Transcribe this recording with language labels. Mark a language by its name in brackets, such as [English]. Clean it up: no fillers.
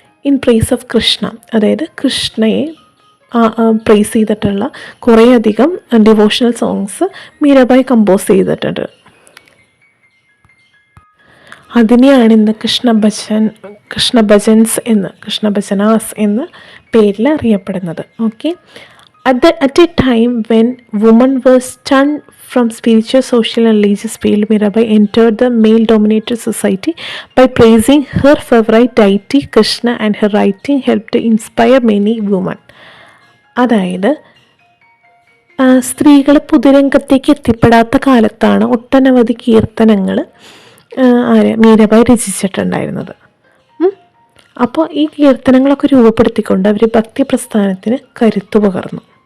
[English] in praise of Krishna, [Malayalam] അതായത് കൃഷ്ണയെ price ചെയ്തിട്ടുള്ള കുറേയധികം ഡിവോഷണൽ സോങ്സ് മീരാബായി കമ്പോസ് ചെയ്തിട്ടുണ്ട്. അതിനെയാണ് ഇന്ന് കൃഷ്ണ ഭജനാസ് എന്ന പേരിൽ അറിയപ്പെടുന്നത്. [English] Okay, at a time when women were stunned from spiritual, social and religious field, Mirabai entered the male-dominated society by praising her favorite deity Krishna, and her writing helped to inspire many women. [Malayalam] അതായത് സ്ത്രീകൾ പൊതുരംഗത്തേക്ക് എത്തിപ്പെടാത്ത കാലത്താണ് ഒട്ടനവധി കീർത്തനങ്ങൾ മീരാബായി രചിച്ചിട്ടുണ്ടായിരുന്നത്. അപ്പോൾ ഈ കീർത്തനങ്ങളൊക്കെ രൂപപ്പെടുത്തിക്കൊണ്ട് അവർ ഭക്തി പ്രസ്ഥാനത്തിന് കരുത്തു പകർന്നു.